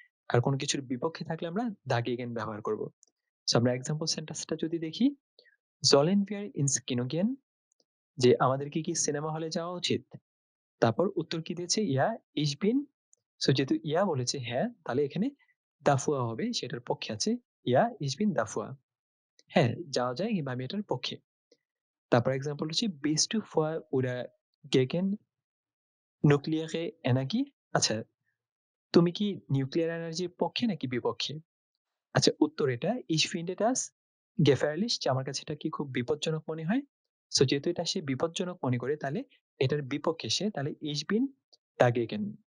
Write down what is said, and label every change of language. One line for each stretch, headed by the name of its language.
Bangla: আর কোনো কিছুর বিপক্ষে থাকলে আমরা dagegen ব্যবহার করব। সো আমরা এক্সাম্পল সেন্টেন্সটা যদি দেখি,
German: sollen wir ins Kino gehen,
Bangla: যে আমাদের কি সিনেমা হলে যাওয়া উচিত? তারপর উত্তর কি দিয়েছে?
German: Ja, ich bin,
Bangla: সো যেহেতু ja বলেছে হ্যাঁ, তাহলে এখানে dafür হবে, সেটার পক্ষে আছে।
German: Ja, ich bin dafür,
Bangla: হ্যাঁ, যাওয়া যায় কিংবা আমি এটার পক্ষে। তারপর এক্সাম্পল হচ্ছে
German: bist du für oder gegen nukleare Energie?
Bangla: আচ্ছা, তুমি কি নিউক্লিয়ার এনার্জির পক্ষে নাকি বিপক্ষে? আচ্ছা, উত্তর এটা
German: ich finde das gefährlich,
Bangla: যে আমার কাছে এটা কি খুব বিপজ্জনক মনে হয়। সো যেহেতু এটা সে বিপজ্জনক মনে করে, তাহলে এটার বিপক্ষে সে, তাহলে
German: ich bin dagegen।